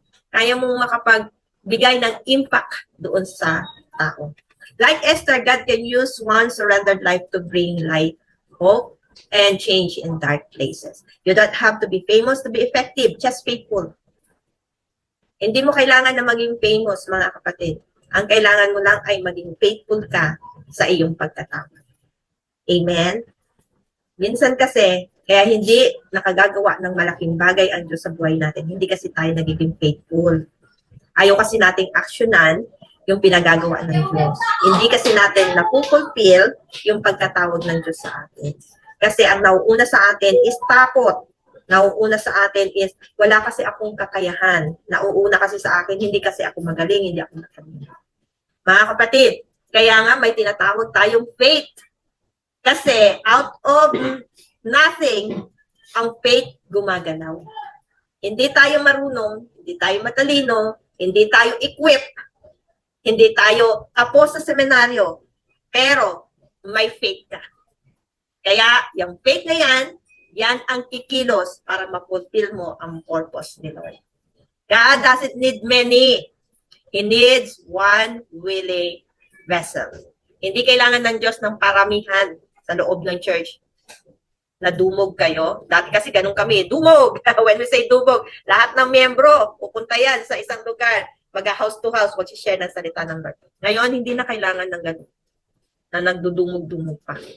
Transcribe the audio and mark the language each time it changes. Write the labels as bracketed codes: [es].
[tl] Kaya mong makapagbigay ng impact doon sa tao. [en] Like Esther, God can use one surrendered life to bring light, hope, and change in dark places. You don't have to be famous to be effective, just faithful. [tl] Hindi mo kailangan na maging famous, mga kapatid. Ang kailangan mo lang ay maging faithful ka sa iyong pagkatao. Amen? Minsan kasi, kaya hindi nakagagawa ng malaking bagay ang Diyos sa buhay natin. Hindi kasi tayo nagiging faithful. Ayaw kasi nating aksyonan yung pinagagawa ng Diyos. Hindi kasi natin napupulfill yung pagkatawag ng Diyos sa atin. Kasi ang nauuna sa atin is takot. Nauuna sa atin is wala kasi akong kakayahan. Nauuna kasi sa akin, hindi kasi ako magaling, hindi ako matalino. Mga kapatid, kaya nga may tinatawag tayong faith. Kasi out of nothing, ang faith gumagalaw. Hindi tayo marunong, hindi tayo matalino, hindi tayo equipped, hindi tayo tapos sa seminaryo, pero may faith ka. Kaya yung faith na yan ang kikilos para ma-fulfill mo ang purpose ni Lord. [en] God doesn't need many. He needs one willing vessel. [tl] Hindi kailangan ng Diyos ng paramihan sa loob ng church. Na dumog kayo. Dati kasi ganun kami, dumog. [en] When we say [tl] dumog, lahat ng miyembro, pupunta yan sa isang lugar, mag-house to house, mag-share ng salita ng Lord. Ngayon, hindi na kailangan ng ganun, na nagdudumog-dumog pa.